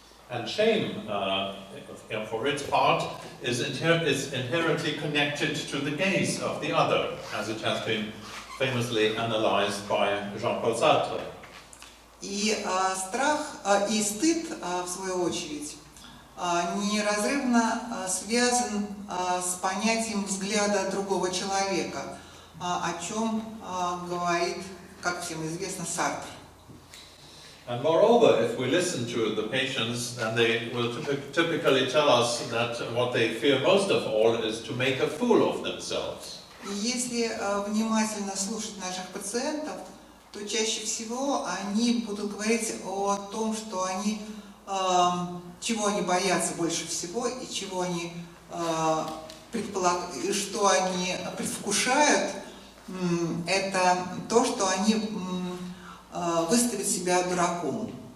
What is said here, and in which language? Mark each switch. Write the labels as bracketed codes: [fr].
[en] And shame, for its part, is inherently connected to the gaze of the other, as it has been famously analyzed by Jean-Paul Sartre. [ru] И страх и стыд, в свою очередь, неразрывно связан с понятием взгляда другого человека, о чем говорит, как всем известно, Сартр. [en] And moreover, if we listen to the patients, then they will typically tell us that what they fear most of all is to make a fool of themselves. [ru] И если внимательно слушать наших пациентов, то чаще всего они будут говорить о том, что они, чего они боятся больше всего и чего они и что они предвкушают, это то, что они выставят себя дураком.